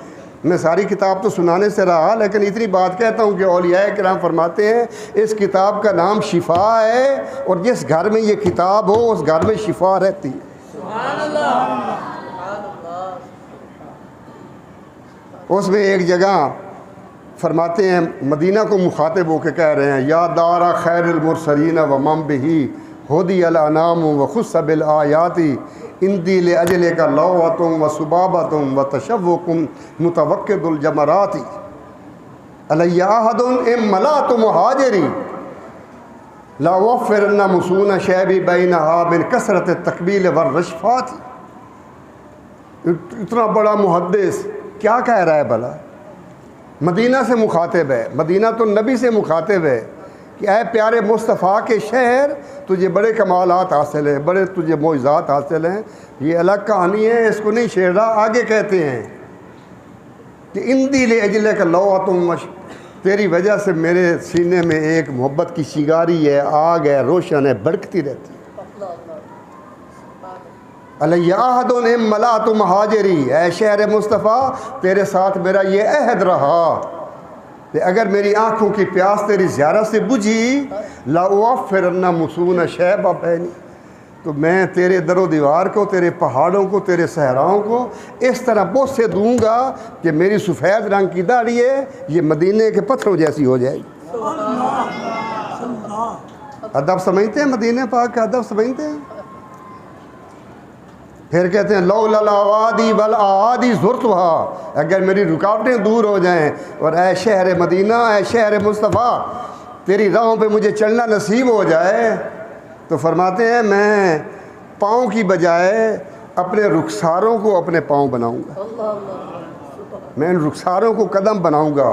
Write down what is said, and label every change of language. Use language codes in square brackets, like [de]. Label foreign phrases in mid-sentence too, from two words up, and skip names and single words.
[ur] میں ساری کتاب تو سنانے سے رہا، لیکن اتنی بات کہتا ہوں کہ اولیاء کرام فرماتے ہیں اس کتاب کا نام شفا ہے، اور جس گھر میں یہ کتاب ہو اس گھر میں شفا رہتی ہے۔ [ar] سبحان اللہ۔ [ur] اس میں ایک جگہ فرماتے ہیں، مدینہ کو مخاطب ہو کے کہہ رہے ہیں، [ar] یا دارا خیر المرسلین و من بہی ہدی الانام و خص بالآیات اندی لاجل کا لوۃ و سبابۃ و تشوق متوقد الجمرات علی احد ام ملات مہاجری لا وفرن مسون شیبی بینہا من کثرت التقبیل والرشفات۔ [ur] اتنا بڑا محدث کیا کہہ رہا ہے بھلا؟ مدینہ سے مخاطب ہے، مدینہ تو نبی سے مخاطب ہے کہ اے پیارے مصطفیٰ کے شہر، تجھے بڑے کمالات حاصل ہیں، بڑے تجھے معجزات حاصل ہیں۔ یہ الگ کہانی ہے، اس کو نہیں چھیڑ رہا، آگے کہتے ہیں کہ [ar] اندی لاجلک لوۃ، [ur] تیری وجہ سے میرے سینے میں ایک محبت کی چنگاری ہے، آگ ہے، روشن ہے، بھڑکتی رہتی ہے۔ [ar] علی عہد ام ملات مہاجری، [ur] اے شہر مصطفیٰ تیرے ساتھ میرا یہ عہد رہا کہ اگر میری آنکھوں کی پیاس تیری زیارت سے بجھی [ar] لاوفرن مسون شیب بینی، [ur] تو میں تیرے در و دیوار کو، تیرے پہاڑوں کو، تیرے صحراؤں کو اس طرح بوسے دوں گا کہ میری سفید رنگ کی داڑھی ہے یہ مدینے کے پتھروں جیسی ہو جائے گی۔ ادب سمجھتے ہیں مدینہ پاک کا ادب سمجھتے ہیں؟ پھر کہتے ہیں [ar] لولا الاوادی والاعادی زرتها، [ur] اگر میری رکاوٹیں دور ہو جائیں، اور اے شہر مدینہ، اے شہر مصطفیٰ تیری راہوں پہ مجھے چلنا نصیب ہو جائے، تو فرماتے ہیں میں پاؤں کی بجائے اپنے رخساروں کو اپنے پاؤں بناؤں گا، میں ان رخساروں کو قدم بناؤں گا۔